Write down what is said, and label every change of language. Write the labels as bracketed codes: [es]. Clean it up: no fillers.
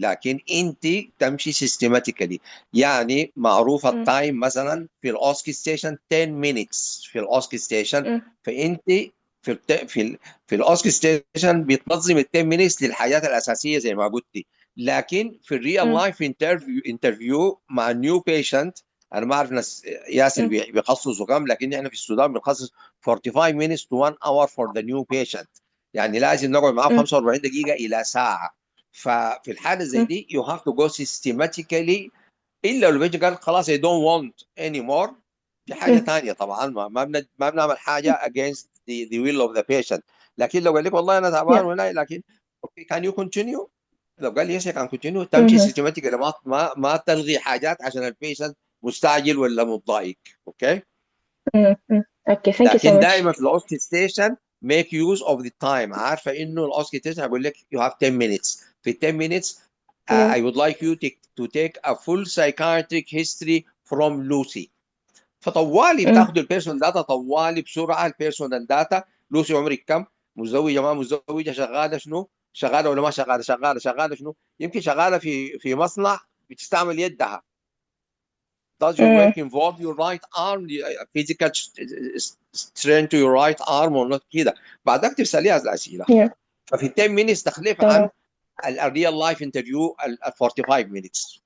[ar] لكن انت تمشي systematically. يعني معروف التايم مثلا في الاوسكي ستيشن 10 minutes في الاوسكي ستيشن، فانت في الاوسكي ستيشن بتنظم ال 10 minutes للحاجات الاساسيه زي ما قلتي. لكن في الريال لايف انترفيو مع نيو بيشنت، انا ما اعرف ناس ياسر بيخصصوا كم، لكن احنا في السودان بنخصص [en] 45 minutes to 1 hour for the new patient. [ar] يعني لازم نقعد معاه 45 دقيقه الى ساعه. ففي الحاله زي دي [en] you have to go systematically. [ar] الا لو بيجي قال خلاص [en] I don't want anymore، [ar] دي حاجه ثانيه طبعا. ما بنعمل حاجه [en] against the will of the patient. [ar] لكن لو قال لك والله انا تعبان ولا، لكن [en] okay can you continue؟ [ar] لو قال لي [en] yes I can continue، [ar] تمشي سيستماتيكالي. ما تلغي حاجات عشان البيشنت مستعجل ولا متضايق. اوكي. [en] Okay, thank you so [ar] لكن [en] much. [ar] دائما في الاوسكي ستيشن [en] make use of the time. [ar] عارفه انه الاوسكيتيشن هيقول لك [en] you have 10 minutes. [ar] في 10 minutes [en] Yeah. I would like you to take a full psychiatric history from Lucy. [ar] فطوالي بتاخد البيرسونال داتا طوالي بسرعه البيرسونال داتا. لوسي عمرك كم؟ متزوجه ما متزوجه؟ شغاله شنو؟ شغاله ولا ما شغاله؟ شغاله شنو؟ يمكن شغاله في مصنع بتستعمل يدها. [en] Does your work involve your right arm, physical strength to your right arm or not كده. [ar] بعدك ترسليها الاسئله. [en] Yeah. [ar] ففي 10 minutes تختلف عن الريال لايف انترفيو 45 minutes.